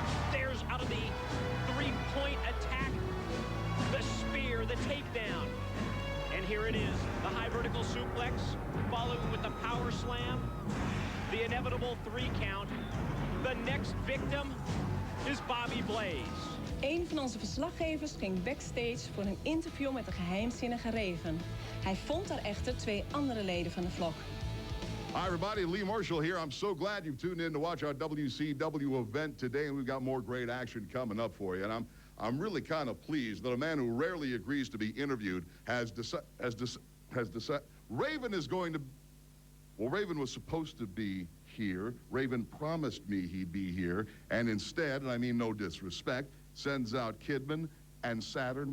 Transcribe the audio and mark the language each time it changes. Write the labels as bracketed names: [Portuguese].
[English] There's out of the 3-point attack, the spear, the takedown. And here it is, the high vertical suplex, following with the power slam, the inevitable 3 count. The next victim is Bobby Blaze. [Dutch] Een van onze verslaggevers ging backstage voor een interview met de geheimzinnige Raven. Hij vond daar echter 2 andere leden van de Flock. [English] Hi, everybody. Lee Marshall here. I'm so glad you've tuned in to watch our WCW event today, and we've got more great action coming up for you. And I'm really kind of pleased that a man who rarely agrees to be interviewed has decided Raven is going to. Well, Raven was supposed to be here. Raven promised me he'd be here, and instead, and I mean no disrespect, sends out Kidman and Saturn.